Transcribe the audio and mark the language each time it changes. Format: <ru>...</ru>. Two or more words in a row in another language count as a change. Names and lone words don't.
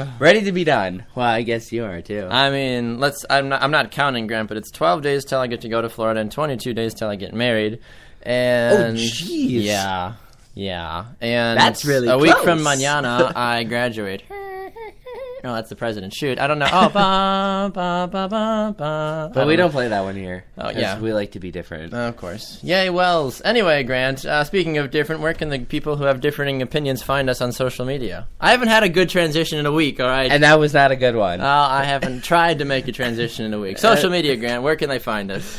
<en>Ready to be done. Well, I guess you are too. I mean, I'm not counting, Grant, but it's 12 days till I get to go to Florida and 22 days till I get married. And jeez. Yeah. And that's really a close. Week from mañana, I graduate. Oh, that's the president. Shoot, I don't know. Oh, ba, ba, ba, ba, ba. But we don't play that one here. Oh, yeah. We like to be different. Of course. Yay, Wells. Anyway, Grant, speaking of different, where can the people who have differing opinions find us on social media? I haven't had a good transition in a week, all right? And that was not a good one. I haven't tried to make a transition in a week. Social media, Grant, where can they find us?</en>